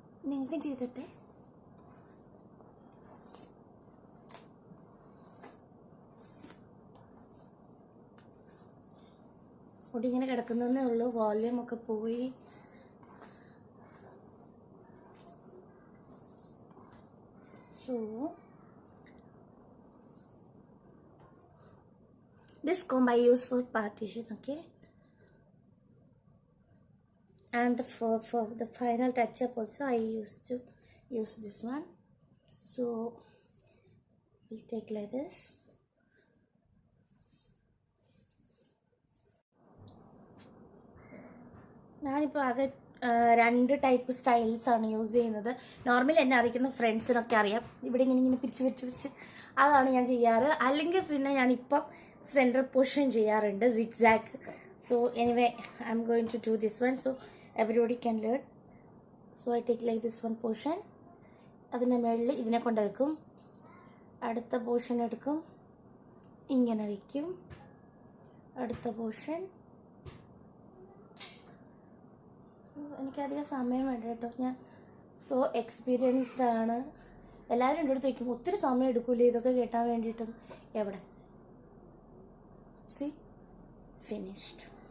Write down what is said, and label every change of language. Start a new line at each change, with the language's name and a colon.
Malayalam: നിങ്ങൾക്ക് ചെയ്തിട്ടെ മുടി ഇങ്ങനെ കിടക്കുന്നതേ ഉള്ളൂ, വോള്യൂം ഒക്കെ പോയി.
English: So this comb I use for partition, okay? And for the final touch up also I used to use this one. So we'll take like this.
Malayalam: ഞാനിപ്പോൾ ആകെ 2 type styles ആണ് use ചെയ്യുന്നത്. നോർമലി എന്നെ അറിയിക്കുന്ന ഫ്രണ്ട്സിനൊക്കെ അറിയാം. ഇവിടെ ഇങ്ങനെ പിരിച്ച് അതാണ് ഞാൻ ചെയ്യാറ്. അല്ലെങ്കിൽ പിന്നെ ഞാനിപ്പം സെൻട്രൽ പോർഷൻ ചെയ്യാറുണ്ട്, zigzag.
English: So anyway I'm going to do this one. സോ everybody can learn. So I take like this one portion,
Malayalam: അതിൻ്റെ മുകളിൽ ഇതിനെ കൊണ്ട് വെക്കും. അടുത്ത പോർഷൻ എടുക്കും, ഇങ്ങനെ വയ്ക്കും. അടുത്ത പോർഷൻ. എനിക്കധികം സമയം വേണ്ട കേട്ടോ, ഞാൻ സോ എക്സ്പീരിയൻസ്ഡ് ആണ്. എല്ലാവരും എൻ്റെ അടുത്ത് വയ്ക്കും ഒത്തിരി സമയം എടുക്കൂലേ ഇതൊക്കെ കേട്ടാൻ വേണ്ടിയിട്ടും. എവിടെ
English: സി ഫിനിഷ്ഡ്.